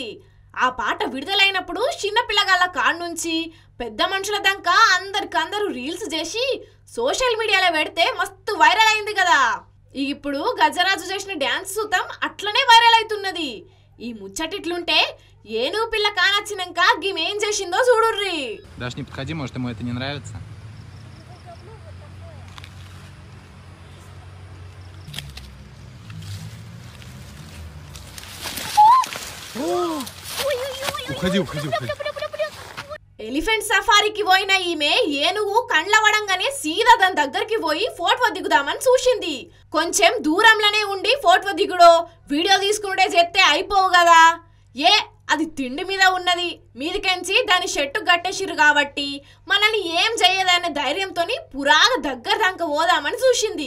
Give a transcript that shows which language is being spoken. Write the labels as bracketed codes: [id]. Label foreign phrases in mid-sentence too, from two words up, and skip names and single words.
[te] ఆ పాట విడుదలైనప్పుడు చిన్నపిల్లగాళ్ళ కాడ నుంచి పెద్ద మనుషుల దాకా అందరికందరూ రీల్స్ చేసి [en] social mediaలో [te] పెడితే మస్తు వైరల్ అయింది కదా. ఇప్పుడు గజరాజు చేసిన డ్యాన్స్ సూతం అట్లనే వైరల్ అవుతున్నది. ఈ ముచ్చటిట్లుంటే ఏనుగు పిల్ల కానొచ్చినాక గిమేం చేసిందో చూడుర్రి. [ru] Даже не подходи, может ему это не нравится. Уходи. [en] elephant safariకి [te] పోయిన ఈమె ఏనుగు కండ్లవడంగానే సీదా దాని దగ్గరికి పోయి ఫోటో దిగుదామని చూసింది. కొంచెం దూరంలోనే ఉండి ఫోటో దిగుడో వీడియో తీసుకునే చేస్తే అయిపోవు కదా. అది తిండి మీద ఉన్నది, మీదికెంచి దాని షెట్టు గట్టేసిరు కాబట్టి మనల్ని ఏం చేయదనే ధైర్యంతోని పురాగా దగ్గర దాకా పోదామని చూసింది.